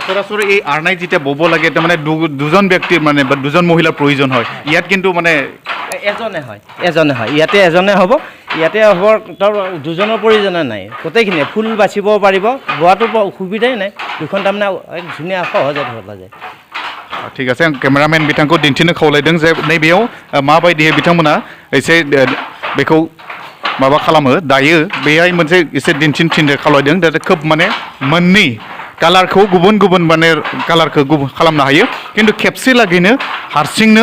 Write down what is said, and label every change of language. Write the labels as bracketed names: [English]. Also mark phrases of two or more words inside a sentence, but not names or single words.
[Assamese] সচৰাচৰ এই আৰ্নাই যেতিয়া বব লাগে তাৰমানে দুজন ব্যক্তিৰ মানে বা দুজন মহিলাৰ প্ৰয়োজন হয় ইয়াত কিন্তু মানে এজনে হয় ইয়াতে এজনে হ'ব ইয়াতে হ'ব তাৰ দুজনৰ প্ৰয়োজনে নাই গোটেইখিনিয়ে ফুল বাচিব পাৰিব বোৱাটো অসুবিধাই নাই দুখন তাৰমানে ধুনীয়া সহজে ধৰা যায় ঠিক আছে केमेरामेन [Bodo] बिथांखौ दिन्थिनो खावलायदों जे नैबेयाव माबायदियै बिथांमोना एसे बेखौ माबा खालामो दायो बेहाय मोनसे एसे दिन्थिनो खावलायदों दा खोब माने मोननै कालारखौ गुबुन गुबुन माने कालारखौ गुबुन खालामनो हायो खिन्थु खेबसे लागैनो हारसिंनो